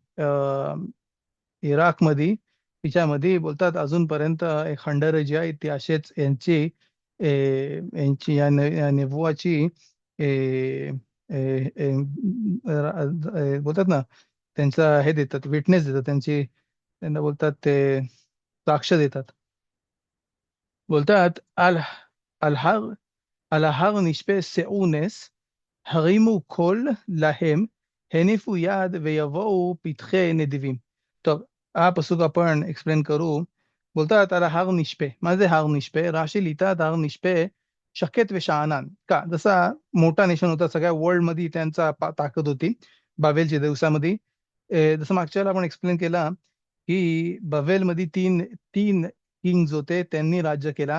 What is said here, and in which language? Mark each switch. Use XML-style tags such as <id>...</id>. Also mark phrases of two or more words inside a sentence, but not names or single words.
<mr>इराकमध्ये, तिच्यामध्ये बोलतात अजूनपर्यंत एक खंडर जी आहे ती असेच या नेबुवाची ए, ए, ए, बोलतात ना, त्यांचा हे देतात, विटनेस देतात, त्यांना बोलतात ते साक्ष देतात.</mr> <he>बोलतात על על ההר נשפה שאו נס, הרימו קול להם, הניפו יד ויבואו פתחי נדיבים. טוב,</he> <mr>हा पसूक आपण एक्सप्लेन करू. बोलतात</mr> <he>על ההר נשפה. מה זה הר נשפה? राशी लिहितात הר נשפה שקט ושאנן.</he> <mr>का? जसा मोठा नेशन होता, सगळ्या वर्ल्ड मध्ये त्यांचा ताकद होती बाबेलच्या दिवसामध्ये. जसं मागच्या वेळेला आपण एक्सप्लेन केला की बाबेलमध्ये तीन तीन किंग्ज होते, त्यांनी राज्य केला.</mr>